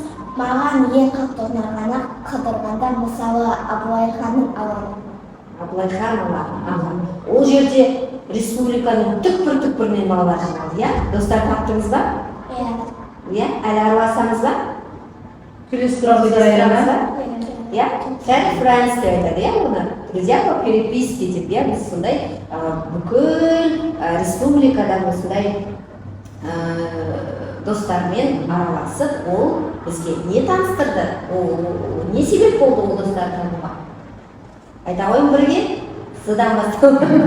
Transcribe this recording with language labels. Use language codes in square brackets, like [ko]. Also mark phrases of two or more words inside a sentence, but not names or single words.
[kk] Маған ең қатты ұнағаны қыдырғанда, мысалы, Абылайханның алаңы. Абылайхан алаңы. Ол жерде республиканың түкпір-түкпірінен балалар жиналды, иә? Достар таптыңыз ба? Иә. Иә? Әлі араласамыз ба? Келесі тұрамыз ба? иә friends деп айтады иә оны [ru] друзья по переписке [kk] деп иә біз сондай бүкіл республикада осындай достармен араласып ол бізге не таныстырды ол не себеп болды ол достарды табуға айта қояйын бірге содан бастап